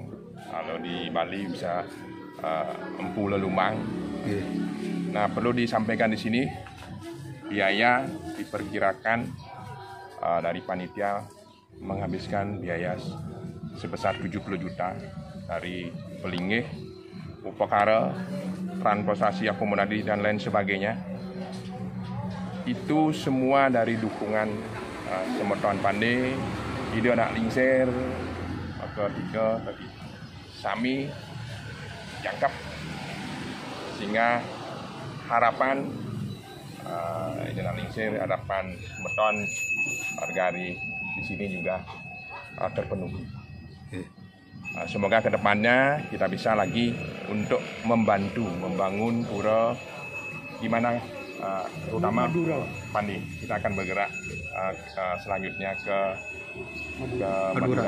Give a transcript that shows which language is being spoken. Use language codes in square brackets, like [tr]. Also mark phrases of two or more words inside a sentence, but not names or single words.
[id] Kalau di Bali bisa Empu Lelumang. Nah, perlu disampaikan di sini biaya diperkirakan dari panitia menghabiskan biaya sebesar 70 juta dari pelinggih, upakara, transportasi, akomodasi dan lain sebagainya. Itu semua dari dukungan Semeton Pande, ide anak lingsir, ketiga tadi [ban] Sami jangkap, [id] sehingga harapan ide anak lingsir, harapan Semeton warga di sini juga terpenuhi. Semoga kedepannya kita bisa lagi untuk membantu membangun pura gimana, terutama Pandi. Kita akan bergerak selanjutnya ke Madura.